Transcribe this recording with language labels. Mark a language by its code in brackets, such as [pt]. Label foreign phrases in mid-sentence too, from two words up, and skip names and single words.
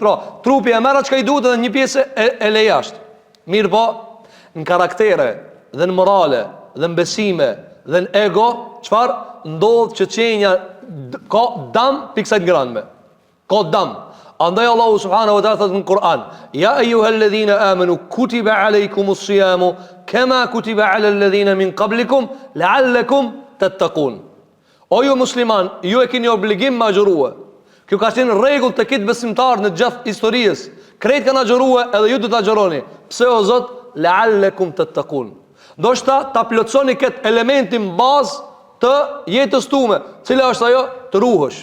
[sq] Pra, trupi e merr çka i duhet dhe një pjesë e le jashtë. Mirë po, në karaktere, dhe në morale, dhe në besime, dhe në ego, çfarë ndodh që qenja ka dam pikësaj ngrënme. Ka dam. Andaj Allahu [ar] سبحانه وتعالى [sq] thot në Kur'an: [ar] "يا أيها الذين آمنوا كتب عليكم الصيام كما كتب على الذين من قبلكم لعلكم تتقون." [sq] O ju musliman, ju e keni obligim me agjërue. Kjo ka qenë rregull të këtë besimtar në gjatë historisë. Krejt kanë agjërue edhe ju do të agjëroni. Pse o Zot? [ar] لعلكم تتقون. [sq] Ndoshta ta plotsoni këtë elementin bazë të jetës tume, cila është ajo të ruhesh.